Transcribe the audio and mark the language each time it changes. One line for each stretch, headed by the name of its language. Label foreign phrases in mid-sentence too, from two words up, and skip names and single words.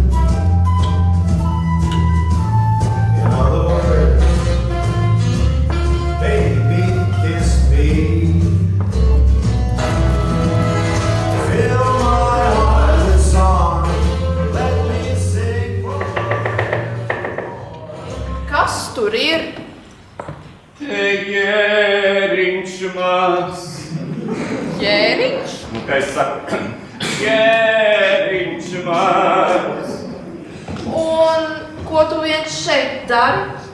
English: In other words, baby, kiss me. Fill my heart with song. Let me sing
Latvian: Kas tur ir? Te jēriņš maz. Jēriņš? Nu, kā es saku, jēriņš maz. Un ko tu viens šeit dari?